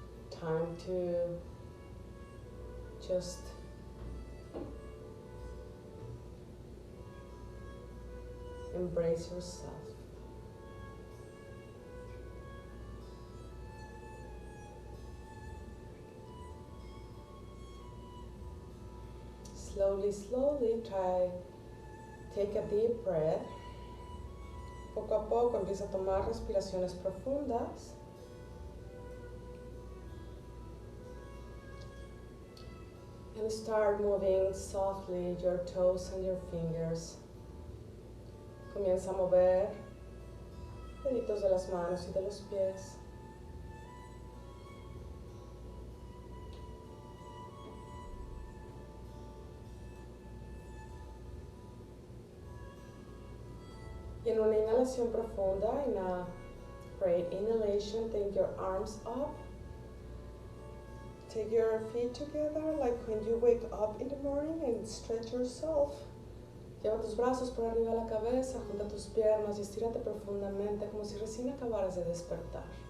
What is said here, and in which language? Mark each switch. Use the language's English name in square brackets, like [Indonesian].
[English] Time to just embrace yourself. Slowly, take a deep breath. [Spanish] Poco a poco empieza a tomar respiraciones profundas. [English] And start moving softly your toes and your fingers. [Spanish] Comienza a mover deditos de las manos y de los pies. Y en una inhalación profunda, [English] in a great inhalation, take your arms up. Take your feet together like when you wake up in the morning and stretch yourself. [Spanish] Lleva tus brazos por arriba de la cabeza, junta tus piernas y estírate profundamente como si recién acabaras de despertar.